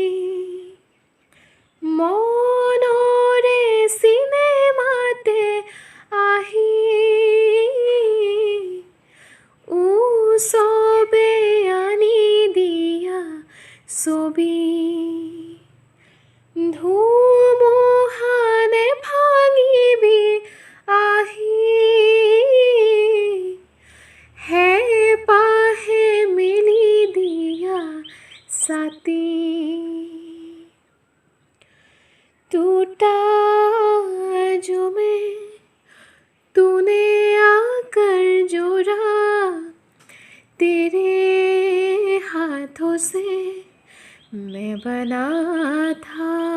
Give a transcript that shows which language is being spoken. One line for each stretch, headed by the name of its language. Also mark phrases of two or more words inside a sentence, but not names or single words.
Assamese: মনৰে চিনেমাতে আহি উৎসৱে আনি দিয়া ছবি, ধুমুহানে ভাঙিবি আহি, হেঁপাহে মেলি দিয়া ছাতি।
Hindi: टूटा जो मैं तूने आकर जोड़ा, तेरे हाथों से मैं बना था,